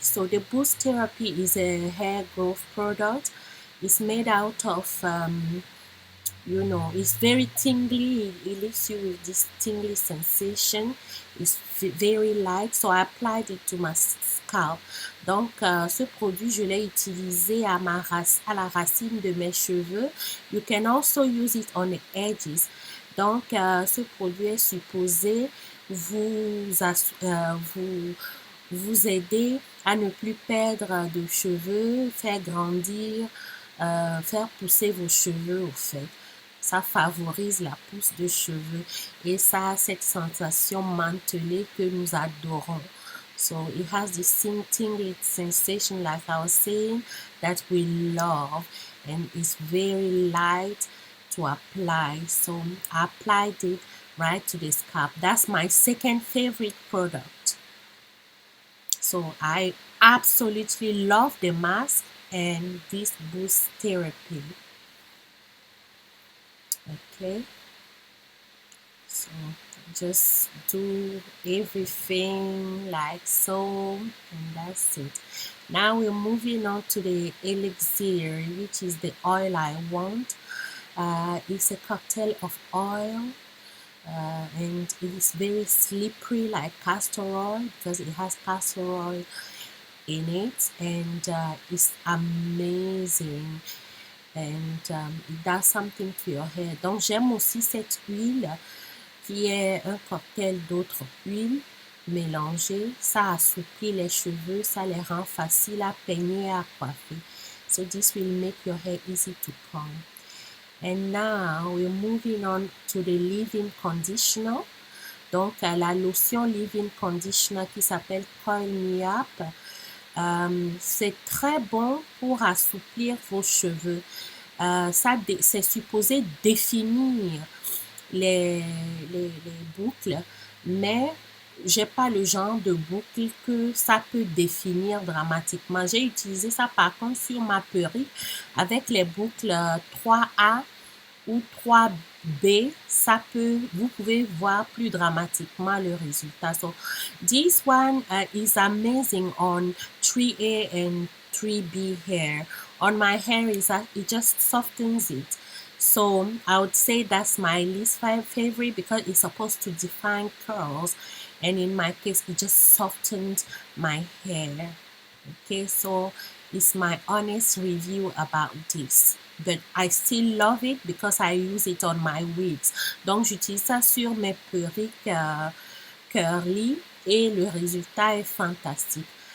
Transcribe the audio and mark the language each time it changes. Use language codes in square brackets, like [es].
[en] So the boost therapy is a hair growth product. It's made out of you know, it's very tingly. It leaves you with this tingly sensation. It's very light, so I applied it to my scalp. [fr] Donc ce produit, je l'ai utilisé à la racine de mes cheveux. [en] You can also use it on the edges. [fr] Donc ce produit est supposé vous aider à ne plus perdre de cheveux, faire grandir, faire pousser vos cheveux au fait. Ça favorise la pousse de cheveux et ça a cette sensation mantelée que nous adorons. [en] So it has this tingling sensation, like I was saying, that we love, and it's very light to apply. So I applied it right to the scalp. That's my second favorite product. So I absolutely love the mask and this boost therapy. Okay, so just do everything like so, and that's it. Now we're moving on to the elixir, which is the oil I want. It's a cocktail of oil, and it is very slippery like castor oil because it has castor oil in it, and it's amazing. And it does something to your hair. [fr] Donc j'aime aussi cette huile qui est un cocktail d'autres huiles mélangées. Ça assouplit les cheveux, ça les rend faciles à peigner et à coiffer. [en] So this will make your hair easy to comb. And now we're moving on to the leave-in conditioner. [fr] Donc la lotion leave-in conditioner qui s'appelle Coil Me Up. C'est très bon pour assouplir vos cheveux. C'est supposé définir les boucles, mais j'ai pas le genre de boucle que ça peut définir dramatiquement. J'ai utilisé ça par contre sur ma perruque avec les boucles 3A ou 3B, vous pouvez voir plus dramatiquement le résultat. [en] So this one is amazing on 3A and 3B hair. On my hair, it just softens it. So I would say that's my least favorite because it's supposed to define curls, and in my case, it just softened my hair. Okay, so it's my honest review about this. But I still love it because I use it on my wigs. [fr] Donc j'utilise ça sur mes perruques curly et le résultat est fantastique.